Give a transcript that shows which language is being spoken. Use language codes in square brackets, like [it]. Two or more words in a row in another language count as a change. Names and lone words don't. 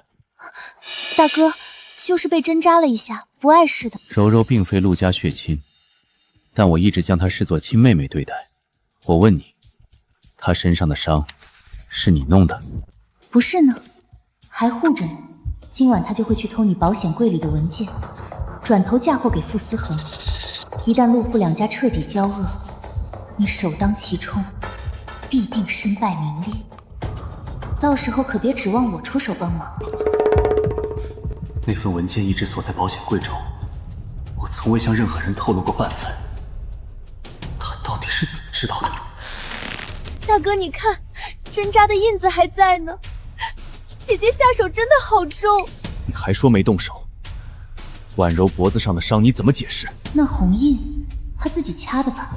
[zh] 大哥，就是被針扎了一下，不礙事的。柔柔並非陸家血親，但我一直將她視作親妹妹對待。我問你，她身上的傷是你弄的？不是呢，還護着呢。今晚她就會去偷你保險櫃裡的文件，轉頭嫁禍給傅思恆。一旦陸傅兩家徹底交惡，你首當其衝，必定身敗名裂。到時候可別指望我出手幫忙。那份文件一直鎖在保險櫃中，我從未向任何人透露過半分。他到底是怎麼知道的？大哥，你看，針扎的印子還在呢。姐姐下手真的好重。你還說沒動手？婉柔脖子上的傷你怎麼解釋？那紅印，她自己掐的吧？